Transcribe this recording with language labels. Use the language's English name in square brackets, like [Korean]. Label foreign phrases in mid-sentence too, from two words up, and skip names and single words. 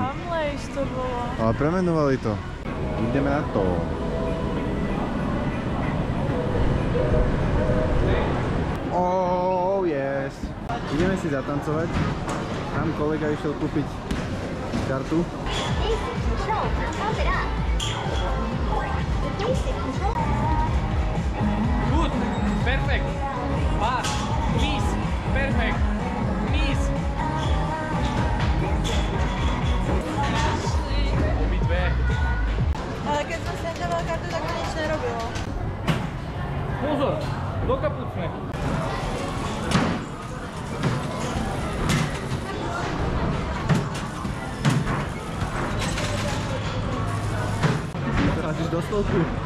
[Slovak] Hamlejs to bolo. Ale premenovali to. Ideme na to. Ideme si zatancovať. Tam kolega išiel kúpiť kartu. [English] Good, perfect. Fast, please, perfect. Please. [Slovak] Obidve. Ale keď som sem dával kartu, tak to nič nerobilo. Pozor, do kapucne. Hádíš do stolku.